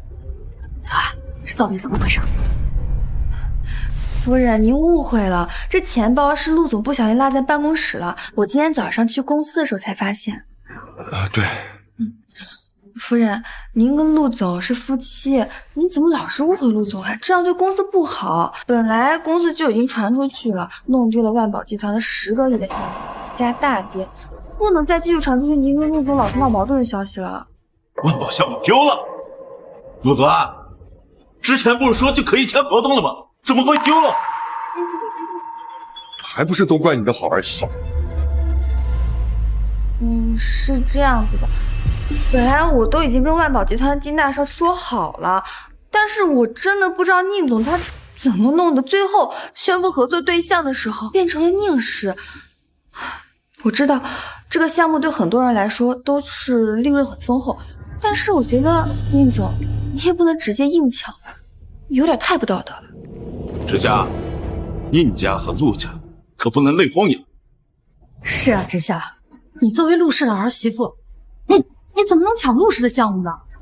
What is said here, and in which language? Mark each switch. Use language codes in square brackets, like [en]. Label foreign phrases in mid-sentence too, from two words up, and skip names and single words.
[zh] 澤安，這到底怎麼回事？夫人，您誤會了，這錢包是陸總不小心落在办公室了，我今天早上去公司的時候才发现。对。夫人，您跟陸總是夫妻，您怎麼老是誤會陸總啊？這樣對公司不好。本來公司就已經傳出去了，弄丟了萬寶集團的10個億的項目，家大跌，不能再繼續傳出去您跟陸總老是鬧矛盾的消息了。萬寶項目丟了，陸總啊，之前不是說就可以簽合同了嗎？怎麼會丟了？還不是都怪你的好兒媳。是這樣子的。本來我都已經跟萬寶集團的金大少说好了，但是我真的不知道宁總他怎麼弄的，最後宣布合作对象的時候變成了宁氏。我知道這個項目對很多人來說都是利潤很豐厚，但是我覺得寧總你也不能直接硬搶吧，有點太不道德了。之夏，寧家和陸家可不能淚荒洋。是啊，之夏，你作為陸氏的兒媳婦，你怎麼能搶陸氏的項目呢？